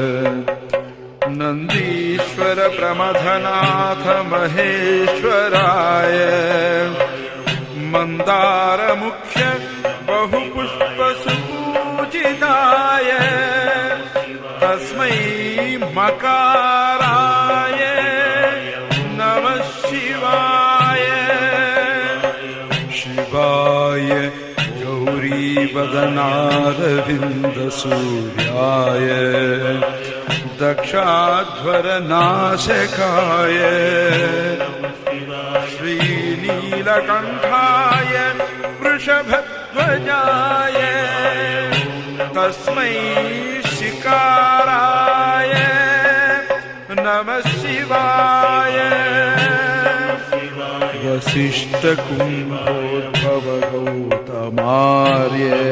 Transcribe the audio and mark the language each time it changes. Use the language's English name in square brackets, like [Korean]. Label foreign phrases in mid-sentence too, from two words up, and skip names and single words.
[Sanskrit] నందీశ్వర ప్రమథనాథ మహేశ్వరాయ మందార ముఖ్య బహుపుష్ప సుపూజితాయ తస్మై మకారాయ నమః శివాయ శివాయ గౌరీవదనారవింద సూర్యాయ దక్షాధ్వర నాశకాయ శ్రీనీ नीलकण्ठाय वृषभध्वजाय तस्मै शिकाराय नमः शिवाय वसिष्ठकुम्भोद्भव गौतमार्य